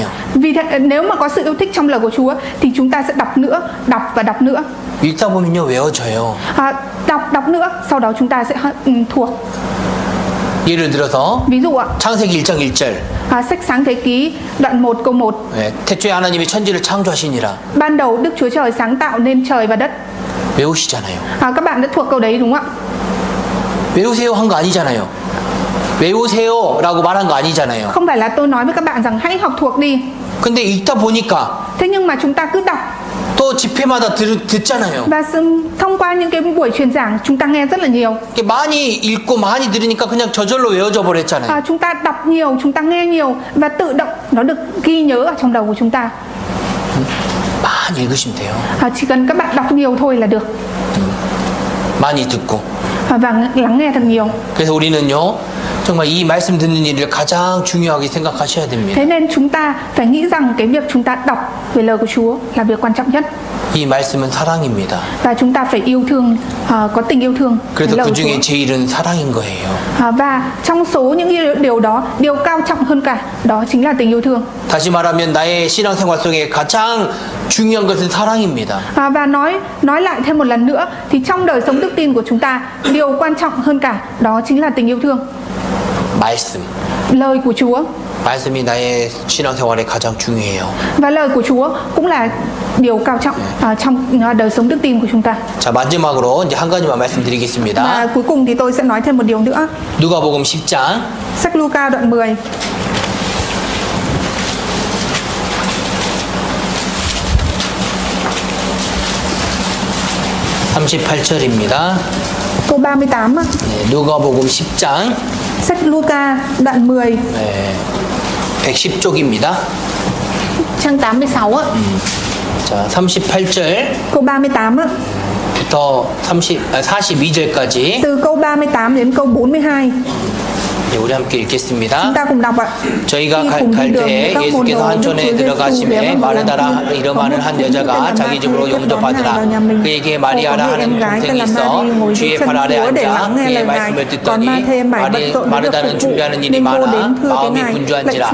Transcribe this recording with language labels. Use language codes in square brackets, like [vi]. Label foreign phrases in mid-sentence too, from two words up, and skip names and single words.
[vi] Vì thế, nếu mà có sự yêu thích trong lời của Chúa thì chúng ta sẽ đọc nữa, đọc và đọc nữa. [ko] 읽다 보면요 외워져요. [vi] Đọc nữa, sau đó chúng ta sẽ thuộc. [ko] 예를 들어서 [vi] ví dụ ạ, [ko] 창세기 1장 1절. [vi] sách Sáng Thế Ký đoạn 1 câu 1. [ko] 태초에 하나님이 천지를 창조하시니라. [vi] Ban đầu Đức Chúa Trời sáng tạo nên trời và đất. [ko] 외우시잖아요. [vi] Các bạn đã thuộc câu đấy đúng không ạ? [ko] 외우세요 한 거 아니잖아요. 외우세요라고 말한 거 아니잖아요. [vi] Không phải là tôi nói với các bạn rằng hãy học thuộc đi. [ko] 근데 읽다 보니까 [vi] thế nhưng mà chúng ta cứ đọc. [ko] 또 집회마다 듣잖아요. [vi] Và thông qua những cái buổi truyền giảng chúng ta nghe rất là nhiều. [ko] 많이 읽고 많이 들으니까 그냥 저절로 외워져 버렸잖아요. [vi] Chúng ta đọc nhiều, chúng ta nghe nhiều và tự động nó được ghi nhớ ở trong đầu của chúng ta. [ko] 많이 읽으시면 돼요. [vi] Chỉ cần các bạn đọc nhiều thôi là được. [ko] 많이 듣고. [vi] và lắng nghe thật nhiều. [ko] 그래서 우리는요. 정말 이 말씀 듣는 일을 가장 중요하게 생각하셔야 됩니다. [vi] Thế nên chúng ta phải nghĩ rằng cái việc chúng ta đọc về lời của Chúa là việc quan trọng nhất. [ko] 이 말씀은 사랑입니다. [vi] Và chúng ta phải yêu thương, có tình yêu thương. [ko] 그래서 그 중에 제일은 사랑인 거예요. [vi] Và trong số những điều đó, điều cao trọng hơn cả đó chính là tình yêu thương. [ko] 다시 말하면 나의 신앙생활 속에 가장 중요한 것은 사랑입니다. [vi] Và nói lại thêm một lần nữa thì trong đời sống đức tin của chúng ta, điều quan trọng hơn cả đó chính là tình yêu thương. [ko] 말씀. [vi] Lời của Chúa. [ko] 말씀이 나의 신앙생활에 가장 중요해요. [vi] Và lời của Chúa cũng là điều cao trọng trong đời sống đức tin của chúng ta. [ko] 자, 마지막으로 이제 한 가지만 말씀드리겠습니다. [vi] Và cuối cùng thì tôi sẽ nói thêm một điều nữa. [ko] 누가복음 10장. [vi] Sách Luca đoạn 10. [ko] (38절입니다) [vi] câu 38 ạ. [ko] 누가복음 10장. [vi] Sách Luca đoạn 10. [ko] 110쪽입니다. [vi] trang 86 ạ. [ko] 자, 38절. [vi] câu 38 ạ. [ko] 부터 42절까지. [vi] từ câu 38 đến câu 42. [ko] 우리 함께 읽겠습니다. [vi] chúng ta cùng đọc ạ. [ko] 저희가 갈 때에 예수께서 한촌에 들어가시매 마르다라 이름하는 한 여자가 자기 집으로 용접하더라. 그에게 마리아라 하는 동생이 있어 주의 발 아래 앉아 그의 말씀을 듣더니 마르다는 준비하는 일이 많아 마음이 분주한지라.